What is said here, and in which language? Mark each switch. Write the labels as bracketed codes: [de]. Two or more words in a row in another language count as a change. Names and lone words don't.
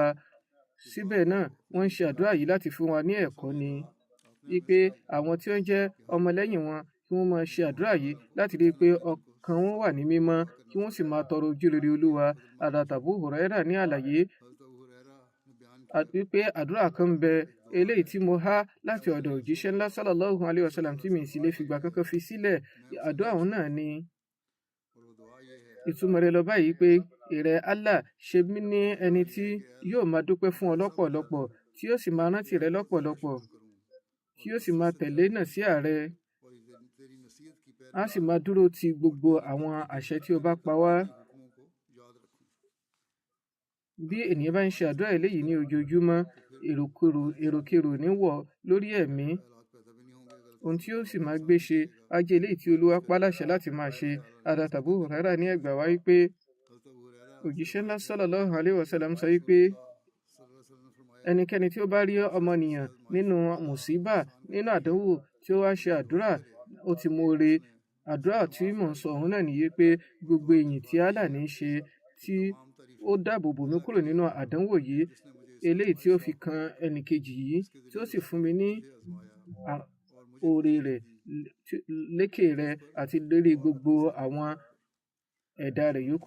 [yo] síbẹ̀ náà wọ́n ń ṣe àdúrà yìí láti fún wa ní ẹ̀kọ́ ni wípé àwọn tí ó ń jẹ́ ọmọlẹ́yìn wọn kí wọ́n máa ṣe àdúrà yìí láti rí i pé ọkàn wọn wà ní mímọ́, kí wọ́n sì máa tọrọ ojúrere Olúwa. Abu Hurairah ní àlàyé wípé àdúrà kan ń bẹ eléyìí tí mo há láti ọ̀dọ̀ òjíṣẹ́ ńlá [ar] صلى الله عليه وسلم [yo] tí mi sì lè fìgbà kankan fi sílẹ̀. àdúrà òun náà ni ìtumọ̀ rẹ̀ lọ báyìí pé ìrẹ́ Allah, ṣe mí ní ẹni tí yóò máa dúpẹ́ fún ọ lọ́pọ̀lọpọ̀, tí yóò sì máa rántí rẹ lọ́pọ̀lọpọ̀, tí yóò sì máa tẹ̀lé nàsíhà rẹ, á sì máa dúró ti gbogbo àwọn àṣẹ tí o bá pa wá. bí ènìyàn bá ń ṣe àdúrà eléyìí ní ojoojúmọ́, èròkérò ní wọ̀ lórí ẹ̀mí, ohun tí ó sì máa gbé ṣe á jẹ́ eléyìí tí Olúwa pa láṣẹ láti máa ṣe. Abu Hurairah ní ẹgbàá wá wípé òjíṣẹ́ ńlá [ar] صلى الله عليه وسلم [yo] sọ wípé ẹnikẹ́ni tí ó bá rí ọmọnìyàn nínú mùsíbà, nínú àdánwò, tí ó wá ṣe àdúrà, ó ti moore. àdúrà tí mò ń sọ òun náà nìyí pé gbogbo èyìn tí Allah ní í ṣe, tí ó dáàbò bò mí kúrò nínú àdánwò yìí eléyìí tí ó fi kan ẹnìkejì yìí, tí ó sì fún mi ní oore rẹ̀ lékè rẹ àti lórí gbogbo àwọn ẹ̀dá rẹ̀ yòókù.